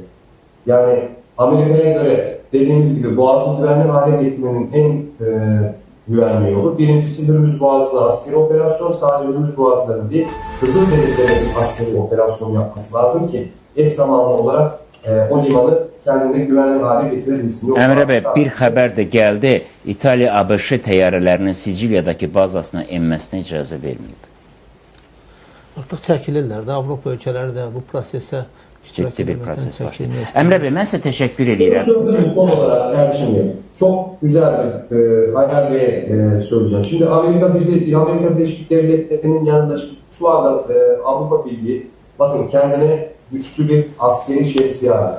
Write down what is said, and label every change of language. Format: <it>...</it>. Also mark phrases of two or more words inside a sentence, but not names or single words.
<tr>Yani Amerika'ya göre dediğimiz gibi Boğaz'ı güvenli hale getirmenin en güvenli yolu. Birincisi Hürmüz Boğazı'nda askeri operasyon, sadece Hürmüz Boğazı'nda değil, Kızıldeniz'de bir askeri operasyon yapması lazım ki eş zamanlı olarak o limanı kendine güvenli hale getirebilsin.</tr> <az>Əmrə bəy, bir xəbər də gəldi. İtaliya ABŞ təyyarələrinin Siciliyadakı bazasına enməsinə icazə verməyib. Artıq çəkilirlər də, Avropa ölkələri də bu prosesə ciddi bir proses başlayır.</az> <tr>Emre Bey, ben size teşekkür ederim. Son olarak Erçin, çok güzel bir hayal söyleyeceğim. Şimdi Amerika Birleşik Devletleri'nin yanında şu anda Avrupa Birliği, bakın, kendine güçlü bir askeri şemsiye aldı.</tr>